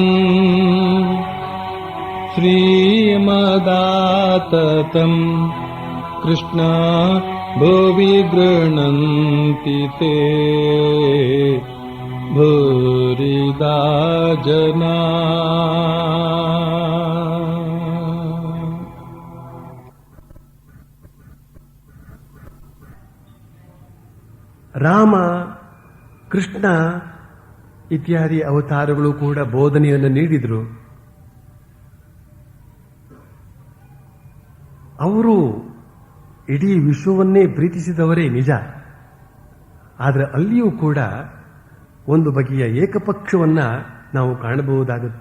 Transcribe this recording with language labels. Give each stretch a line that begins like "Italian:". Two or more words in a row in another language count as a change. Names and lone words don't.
Sanskrit: श्रीमदाततम् कृष्ण भुवि गृह्णन्ति ते भूरिदा जना।
Kannada: ರಾಮ, ಕೃಷ್ಣ ಇತ್ಯಾದಿ ಅವತಾರಗಳು ಕೂಡ ಬೋಧನೆಯನ್ನು ನೀಡಿದರು. ಅವರು ಇಡೀ ವಿಶ್ವವನ್ನೇ ಪ್ರೀತಿಸಿದವರೇ ನಿಜ. ಆದರೆ ಅಲ್ಲಿಯೂ ಕೂಡ ಒಂದು ಬಗೆಯ ಏಕಪಕ್ಷವನ್ನ ನಾವು ಕಾಣಬಹುದಾಗುತ್ತೆ.